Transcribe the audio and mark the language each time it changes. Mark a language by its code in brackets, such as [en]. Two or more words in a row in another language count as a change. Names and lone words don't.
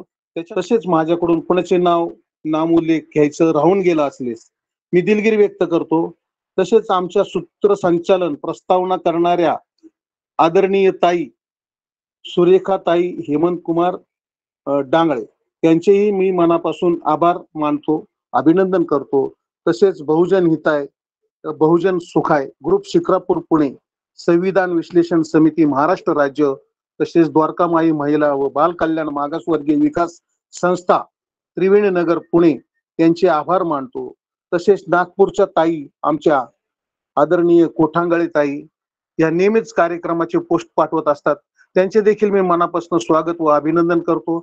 [mr] तसेच माझ्याकडून कोणाचे नामोल्लेख घ्यायचं राहून गेलं असलेस मी दिलगिरी व्यक्त करतो. तसेच आमच्या सूत्रसंचालन प्रस्तावना करणाऱ्या आदरणीय ताई सुरेखा ताई हेमंत कुमार डांगळे यांचेही मी मनापासून आभार मानतो, अभिनंदन करतो. तसेच बहुजन हिताय, बहुजन सुखाय ग्रुप शिक्रापूर पुणे, संविधान विश्लेषण समिती महाराष्ट्र राज्य, तसेच द्वारकामाई महिला व बाल कल्याण मागासवर्गीय विकास संस्था त्रिवेणी नगर पुणे यांचे आभार मानतो. तसेच नागपूरच्या ताई आमच्या आदरणीय कोठांगळे ताई या नेहमीच कार्यक्रमाचे पोस्ट पाठवत असतात, त्यांचे देखील मी मनापासून स्वागत व अभिनंदन करतो.